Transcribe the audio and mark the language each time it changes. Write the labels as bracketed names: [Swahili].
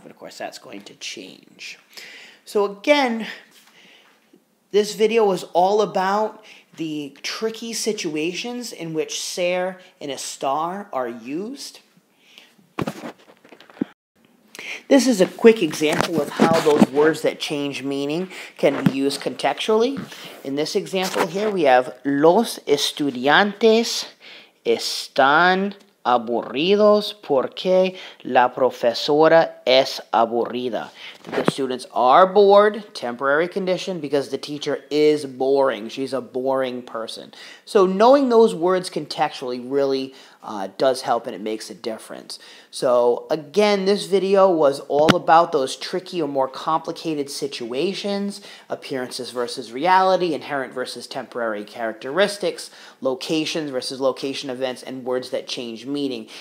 [English] But of course, that's going to change. So again, this video was all about the tricky situations in which ser and estar are used. This is a quick example of how those words that change meaning can be used contextually. In this example here, we have [Spanish] los estudiantes están aburridos porque la profesora es aburrida. [English] The students are bored, temporary condition, because the teacher is boring. She's a boring person. So knowing those words contextually really does help, and it makes a difference. So again, this video was all about those tricky or more complicated situations, appearances versus reality, inherent versus temporary characteristics, locations versus location events, and words that change meaning.